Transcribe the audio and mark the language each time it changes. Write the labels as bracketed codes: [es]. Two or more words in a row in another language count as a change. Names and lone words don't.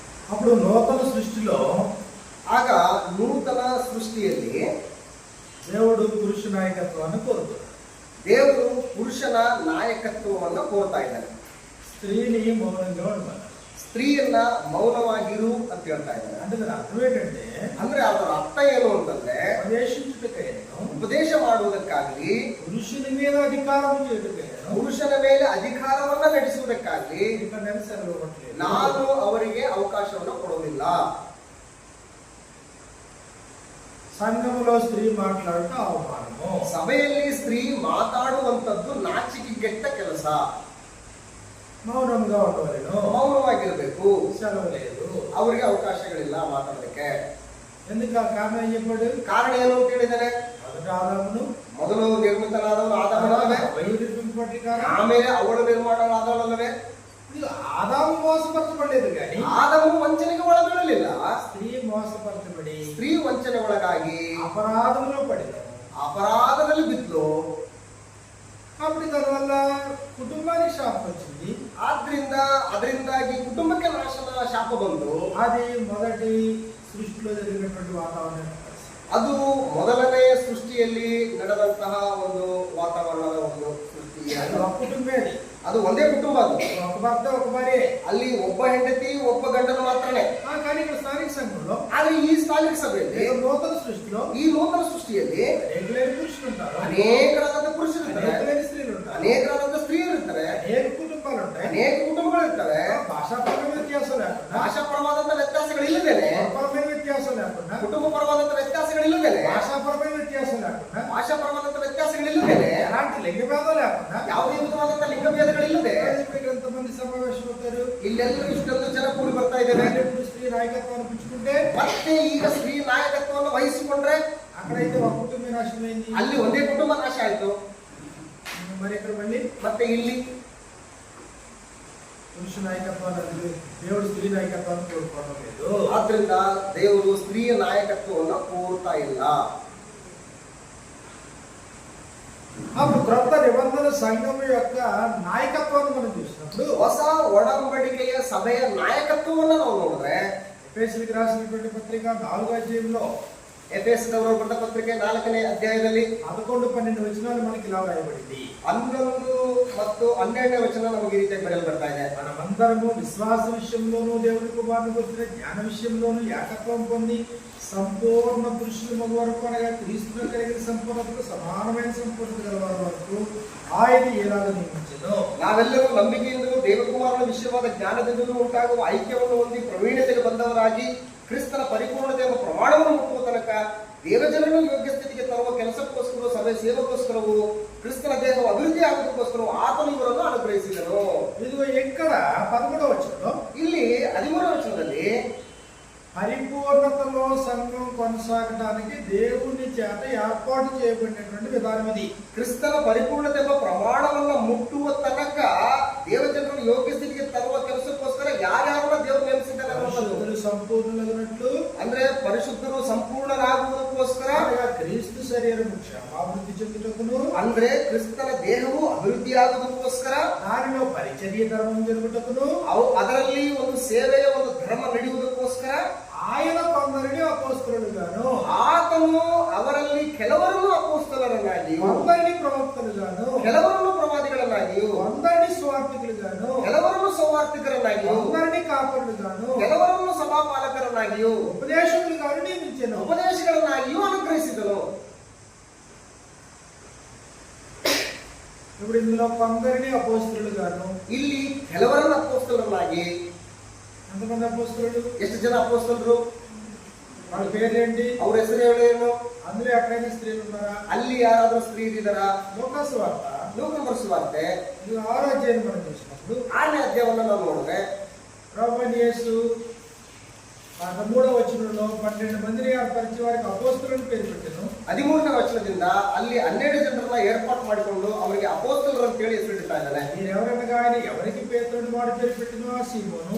[te] అప్పుడు నూతన సృష్టిలో [kn] ಆಗ ನೂತನ ಸೃಷ್ಟಿಯಲ್ಲಿ [te] దేవుడు పురుష నాయకత్వాన్ని కోరుతున్నాడు. [kn] ದೇವರು ಪುರುಷನ ನಾಯಕತ್ವವನ್ನು ಕೋರ್ತಾ ಇದ್ದಾನೆ. [te] స్త్రీని మౌనంగా ఉండమన్నారు. [kn] ಸ್ತ್ರೀಯನ್ನ ಮೌನವಾಗಿರು ಅಂತ ಹೇಳ್ತಾ ಇದ್ದಾರೆ. [te] అంటే దాని అర్థం ఏంటంటే, [kn] ಅಂದ್ರೆ ಅದರ ಅರ್ಥ ಏನು ಅಂತಂದ್ರೆ, [te] ఉపదేశించుటకైనను, [kn] ಉಪದೇಶ ಮಾಡುವುದಕ್ಕಾಗಲಿ, [te] పురుషుని మీద అధికారం చేయుటకైనను, [kn] ಪುರುಷನ ಮೇಲೆ ಅಧಿಕಾರವನ್ನ ನಡೆಸುವುದಕ್ಕಾಗಲಿ [te] ఇక నేను సెలవు ఇవ్వట్లేదు. [kn] ನಾನು ಅವರಿಗೆ ಅವಕಾಶವನ್ನು ಕೊಡುವುದಿಲ್ಲ. [te] సంఘములో స్త్రీ మాట్లాడటం అవమానము. [kn] ಸಭೆಯಲ್ಲಿ ಸ್ತ್ರೀ ಮಾತಾಡುವಂತದ್ದು ನಾಚಿಕೆಗೆಟ್ಟ ಕೆಲಸ. [te] మౌనంగా ఉండవలను, [kn] ಮೌನವಾಗಿರ್ಬೇಕು. [te] సెలవు లేదు. [kn] ಅವರಿಗೆ ಅವಕಾಶಗಳಿಲ್ಲ ಮಾತಾಡೋದಕ್ಕೆ. [te] ఎందుకు ఆ కారణం ఏం చెప్పాడు? [kn] ಕಾರಣ ಏನು ಅಂತ ಹೇಳಿದರೆ, [te] మొదట ఆదామును, [kn] ಮೊದಲು ನಿರ್ಮಿತನಾದವನು ಆದಾಮನಲ್ಲವೇ, ಆಮೇಲೆ ಅವಳು ನಿರ್ಮಾಣವಾದವಳಲ್ಲವೇ. [te] ఆదాము మోసపరచబడలేదు కానీ [kn] ಆದಾಮನು ವಂಚನೆಗೆ ಒಳಬೀಳಲಿಲ್ಲ. [te] స్త్రీ మోసపరచబడి [kn] ಸ್ತ್ರೀ ವಂಚನೆ ಒಳಗಾಗಿ [te] అపరాధంలో పడింది, [kn] ಅಪರಾಧದಲ್ಲಿ ಬಿದ್ದು, [te] అప్పుడు దానివల్ల కుటుంబానికి శాపం వచ్చింది. [kn] ಅದರಿಂದಾಗಿ ಕುಟುಂಬಕ್ಕೆ ನಾಶನ ಶಾಪ ಬಂದು, [te] అది మొదటి సృష్టిలో జరిగినటువంటి వాతావరణం. [kn] ಅದು ಮೊದಲನೇ ಸೃಷ್ಟಿಯಲ್ಲಿ ನಡೆದಂತಹ ಒಂದು ವಾತಾವರಣದ ಒಂದು ಸೃಷ್ಟಿ. [te] కుటుంబే అది, [kn] ಅದು ಒಂದೇ ಕುಟುಂಬ. ಅದು [te] ఒక భర్త ఒక భార్య, [kn] ಅಲ್ಲಿ ಒಬ್ಬ ಹೆಂಡತಿ ಒಬ್ಬ ಗಂಡನು ಮಾತ್ರನೇ. [te] కానీ ఇక్కడ స్థానిక సంఘంలో, [kn] ಆದ್ರೆ ಈ ಸ್ಥಾನಿಕ ಸಭೆಯಲ್ಲಿ, [te] నూతన సృష్టిలో [kn] ಈ నూతన ಸೃಷ್ಟಿಯಲ್ಲಿ [te] అనేకలేని పురుషులు ఉంటారు, [kn] ಅನೇಕರಾದ ಪುರುಷರು ಇರ್ತಾರೆ, [te] అనేకలేని స్త్రీలు ఉంటారు, [kn] ಅನೇಕರಾದ ಸ್ತ್ರೀಯರು ಇರ್ತಾರೆ, [te] అనేక కుటుంబాలు ఉంటాయి, [kn] ಅನೇಕ ಕುಟುಂಬಗಳು ಇರ್ತವೆ. [te] భాషాపరమైన వ్యత్యాసం లేకుండా, [kn] ಭಾಷಾಪರವಾದಂತ ವ್ಯತ್ಯಾಸಗಳಿಲ್ಲದೇನೆ, [te] పరమైన వ్యత్యాసం లేకుండా, [kn] ಕುಟುಂಬ ಪರವಾದಂತ ವ್ಯತ್ಯಾಸಗಳಿಲ್ಲದೇನೆ, [te] భాషాపరమైన వ్యత్యాసం లేకుండా, [kn] ಭಾಷಾಪರವಾದಂತ ವ್ಯತ್ಯಾಸಗಳಿಲ್ಲದೇನೆ, [te] ఎలాంటి లింగ భేదం లేకుండా, [kn] ಯಾವುದೇ ವಿಧವಾದಂತ ಲಿಂಗಭೇದಗಳಿಲ್ಲದೆ [te] ఎంతమంది సమావేశం అవుతారు. [kn] ಇಲ್ಲೆಲ್ಲರೂ ಇಷ್ಟೊಂದು ಜನ ಕೂಡಿ ಬರ್ತಾ ಇದ್ದೇವೆ. [te] ఇప్పుడు స్త్రీ నాయకత్వాన్ని పుచ్చుకుంటే, [kn] ಮತ್ತೆ ಈಗ ಸ್ತ್ರೀ ನಾಯಕತ್ವವನ್ನು ವಹಿಸಿಕೊಂಡ್ರೆ [te] అక్కడైతే ఒక కుటుంబ నాశనమైంది, [kn] ಅಲ್ಲಿ ಒಂದೇ ಕುಟುಂಬ ನಾಶ ಆಯ್ತು. [te] మరి ఇక్కడ మళ్ళీ [kn] ಮತ್ತೆ ಇಲ್ಲಿ [te] పురుష నాయకత్వాన్ని, దేవుడు స్త్రీ నాయకత్వాన్ని కోరుకోవడం లేదు. [kn] ಆದ್ರಿಂದ ದೇವರು ಸ್ತ್ರೀಯ ನಾಯಕತ್ವವನ್ನು ಕೋರ್ತಾ ಇಲ್ಲ. [te] అప్పుడు క్రొత్త నిబంధన సంఘం యొక్క నాయకత్వాన్ని మనం చూసినప్పుడు, [kn] ಹೊಸ ಒಡಂಬಡಿಕೆಯ ಸಭೆಯ ನಾಯಕತ್ವವನ್ನು ನಾವು ನೋಡಿದ್ರೆ, [te] ఎఫెసీయులకు రాసినటువంటి పత్రిక 4వ అధ్యాయంలో [kn] ಎಫೆಸದವರು ಬರೆದ ಪತ್ರಿಕೆ 4ನೇ ಅಧ್ಯಾಯದಲ್ಲಿ [te] 11-12 వచనాలు మనకి ఇలా రాయబడింది. [kn] 11 ಮತ್ತು 12ನೇ ವಚನ ನಮಗೆ ಈ ರೀತಿಯಾಗಿ ಬರೆಯಲು ಬರ್ತಾ ಇದೆ. [te] మనమందరము విశ్వాస విషయంలోనూ దేవుని కుమారుని గురించిన జ్ఞాన విషయంలోనూ ఏకత్వం పొంది సంపూర్ణ పురుషుల మగ వరకు, అనగా క్రీస్తులో కలిగిన సంపూర్ణతకు సమానమైన సంపూర్ణత గలవారి వరకు ఆయన ఎలాగ నియమించెనో, [kn] ನಾವೆಲ್ಲರೂ ನಂಬಿಕೆಯಿಂದಲೂ ದೇವಕುಮಾರನ ವಿಷಯವಾದ ಜ್ಞಾನದಿಂದಲೂ ಉಂಟಾಗುವ ಐಕ್ಯವನ್ನು ಹೊಂದಿ ಪ್ರವೀಣತೆಗೆ ಬಂದವರಾಗಿ ಕ್ರಿಸ್ತನ ಪರಿಪೂರ್ಣತೆ ಎಂಬ ಪ್ರಮಾಣವನ್ನು ಮುಟ್ಟುವ ತನಕ ದೇವಜನರನ್ನು ಯೋಗ್ಯ ಸ್ಥಿತಿಗೆ ತರುವ ಕೆಲಸಕ್ಕೋಸ್ಕರ, ಸಭೆ ಸೇವಕ್ಕೋಸ್ಕರವೂ, ಕ್ರಿಸ್ತನ ದೇಹವು ಅಭಿವೃದ್ಧಿ ಆಗುವುದಕ್ಕೋಸ್ಕರ ಆತನು ಇವರನ್ನು ಅನುಗ್ರಹಿಸಿದನು. [te] ఇదిగో ఇక్కడ 11వ వచనంలో, [kn] ಇಲ್ಲಿ 13వ ವಚನದಲ್ಲಿ [te] పరిపూర్ణతలో సంఘం కొనసాగడానికి దేవుని చేత ఏర్పాటు చేయబడినటువంటి విధానం ఇది. [kn] ಕ್ರಿಸ್ತನ ಪರಿಪೂರ್ಣತೆ ಎಂಬ ಪ್ರಮಾಣವನ್ನು ಮುಟ್ಟುವ ತನಕ ದೇವಜನರನ್ನು ಯೋಗ್ಯ ಸ್ಥಿತಿಗೆ ತರುವ ಕೆಲಸಕ್ಕೋಸ್ಕರ ಯಾರ್ಯಾರನ್ನ ದೇವರು ನೇಮಿಸಿದ್ದಾರೆ [te] పరిశుద్ధులు సంపూర్ణులగునట్లు, [kn] ಅಂದ್ರೆ ಪರಿಶುದ್ಧರು ಸಂಪೂರ್ಣರಾಗುವುದಕ್ಕೋಸ್ಕರ, [te] క్రీస్తు శరీరము క్షేమాభివృద్ధి చెందుటకును, [kn] ಅಂದ್ರೆ ಕ್ರಿಸ್ತನ ದೇಹವು ಅಭಿವೃದ್ಧಿಯಾಗುವುದಕ್ಕೋಸ್ಕರ, [te] దానిలో పరిచర్య ధర్మం జరుగుటకును, [kn] ಅದರಲ್ಲಿ ಒಂದು ಸೇವೆಯ ಒಂದು ಧರ್ಮ ನಡೆಯುವುದಕ್ಕೋಸ್ಕರ [te] ఆయన కొందరిని అపోస్తలుగాను, [kn] ಆತನು ಅವರಲ್ಲಿ ಕೆಲವರನ್ನು ಅಪೊಸ್ತಲರನ್ನಾಗಿಯೂ, [te] కొందరిని ప్రవక్తలుగాను, [kn] ಕೆಲವರನ್ನು ಪ್ರವಾದಿಗಳನ್ನಾಗಿಯೂ, [te] కొందరిని స్వార్థికులుగాను, [kn] ಕೆಲವರನ್ನು ಸೌವಾರ್ತಿಕರನ್ನಾಗಿಯೂ, [te] కొందరిని కాపరులుగాను, [kn] ಕೆಲವರನ್ನು ಸಭಾಪಾಲಕರನ್ನಾಗಿಯೂ, [te] ఉపదేశకులుగాను నియమించెను. [kn] ಉಪದೇಶಗಳನ್ನಾಗಿಯೂ ಅನುಗ್ರಹಿಸಿದನು. [te] ఇప్పుడు ఇందులో కొందరిని అపోస్తలుగాను, [kn] ಇಲ್ಲಿ ಕೆಲವರನ್ನು ಅಪೊಸ್ತಲರನ್ನಾಗಿ, [te] ఎంతమంది అపోస్తలులు, [kn] ಎಷ್ಟು ಜನ ಅಪೊಸ್ತಲರು, [te] వాళ్ళ పేర్లేంటి, [kn] ಅವ್ರ ಹೆಸರೇನು, [te] అందులో ఎక్కడైనా స్త్రీలు ఉన్నారా? [kn] ಅಲ್ಲಿ ಯಾರಾದ್ರೂ ಸ್ತ್ರೀ ಇದ್ದಾರಾ? [te] లూకా సువార్త [kn] ಲೂಕನ ಬರೆಸುವಾರ್ತೆ [te] 6వ అధ్యాయం మనం చూసినప్పుడు, [kn] 6ನೇ ಅಧ್ಯಾಯವನ್ನು ನಾವು ನೋಡಿದ್ರೆ, [te] ప్రభువైన యేసు 13వ వచనంలో 12 మందిని ఏర్పరిచి వారికి అపోస్తలులను పేరు పెట్టెను. [kn] 13ನೇ ವಚನದಿಂದ ಅಲ್ಲಿ 12 ಜನರನ್ನ ಏರ್ಪಾటు ಮಾಡಿಕೊಂಡು ಅವರಿಗೆ ಅಪೊಸ್ತಲರು ಅಂತ ಹೇಳಿ ಹೆಸರಿಡ್ತಾ ಇದ್ದಾನೆ. [te] మీరు ఎవరనగా ఆయన ఎవరికి పేతురుని వాడు పేరు పెట్టినో ఆ సీమోను,